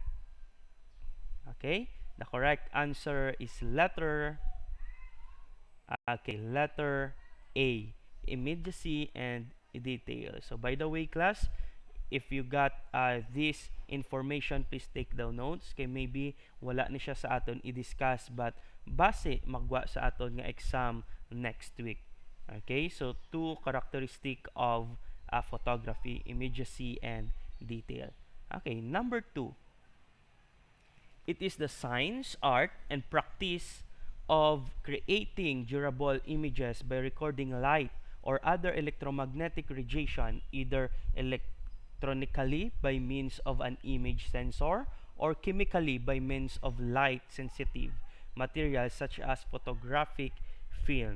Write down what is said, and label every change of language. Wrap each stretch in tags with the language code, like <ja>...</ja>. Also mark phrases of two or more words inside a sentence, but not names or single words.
<en>Okay, the correct answer is letter A, immediacy and detail. So by the way, class, if you got this information, please take down notes</en> <hil>kay maybe wala ni siya sa aton i-discuss,</hil> <en>but base</en> <hil>magwa sa aton nga exam</hil> <en>next week. Okay, so 2 characteristic of photography: immediacy and detail. Okay, number 2. It is the science, art, and practice of creating durable images by recording light or other electromagnetic radiation, either electronically by means of an image sensor or chemically by means of light sensitive materials such as photographic film.</en>